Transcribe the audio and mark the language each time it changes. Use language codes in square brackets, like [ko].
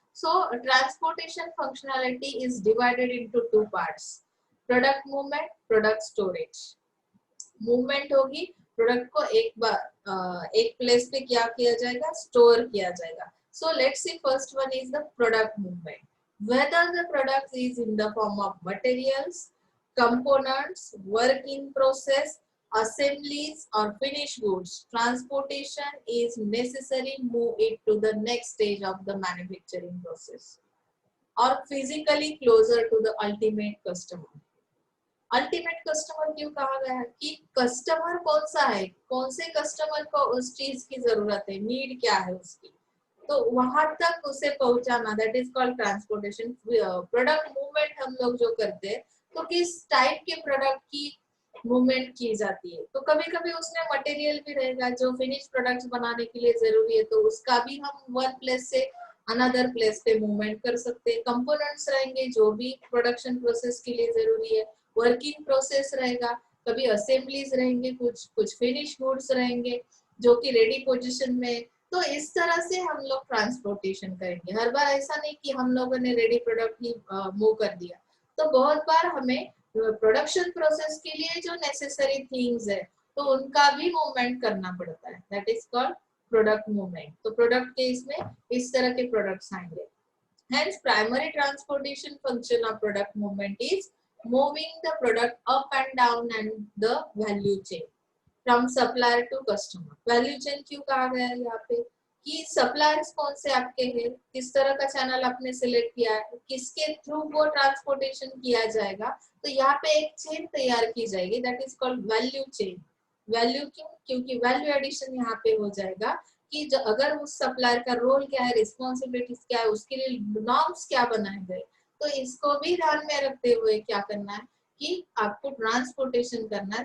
[en] So transportation functionality is divided into two parts, product movement, product storage. [hi] Movement होगी, product को एक बार एक place पे क्या किया जाएगा, स्टोर किया जाएगा. [en] So let's see, first one is the product movement. Whether the product is in the form of materials, components, work in process, assemblies or finished goods, transportation is necessary move it to the next stage of the manufacturing process or physically closer to the ultimate customer. [hi] Ultimate customer क्यों कहा गया है कि customer कौन सा है, कौन से कस्टमर को उस चीज की जरूरत है, नीड क्या है उसकी, तो वहां तक उसे पहुंचाना, [en] That is called transportation. [hi] Product movement हम लोग जो करते हैं, तो किस टाइप के प्रोडक्ट की मूवमेंट की जाती है, तो कभी कभी उसमें मटेरियल भी रहेगा जो फिनिश प्रोडक्ट्स बनाने के लिए जरूरी है, तो उसका भी हम वन प्लेस से अनदर प्लेस पे मूवमेंट कर सकते हैं. कंपोनेंट्स रहेंगे जो भी प्रोडक्शन प्रोसेस के लिए जरूरी है, वर्किंग प्रोसेस रहेगा, कभी असेंबलीज रहेंगे, कुछ फिनिश गुड्स रहेंगे जो कि रेडी पोजीशन में. तो इस तरह से हम लोग ट्रांसपोर्टेशन करेंगे. हर बार ऐसा नहीं कि हम लोगों ने रेडी प्रोडक्ट ही मूव कर दिया, तो बहुत बार हमें प्रोडक्शन प्रोसेस के लिए जो नेसेसरी थिंग्स है, तो उनका भी मूवमेंट करना पड़ता है, [en] That is called product movement. [hi] तो प्रोडक्ट के इसमें इस तरह के प्रोडक्ट्स आएंगे. [en] Hence, primary transportation function of product movement is moving the product up and down and the value chain from supplier to customer. [hi] Value chain क्यों कहा गया है यहाँ पे कि सप्लायर्स कौन से आपके हैं, किस तरह का चैनल आपने सिलेक्ट किया है, किसके थ्रू वो ट्रांसपोर्टेशन किया जाएगा, तो यहाँ पे एक चेन तैयार की जाएगी, [en] That is called value chain. [hi] Value क्यों, क्योंकि वैल्यू एडिशन यहाँ पे हो जाएगा कि जो अगर उस सप्लायर का रोल क्या है, रिस्पॉन्सिबिलिटीज क्या है, उसके लिए नॉर्म्स क्या बनाए गए, तो इसको भी ध्यान में रखते हुए क्या करना है कि आपको ट्रांसपोर्टेशन करना है.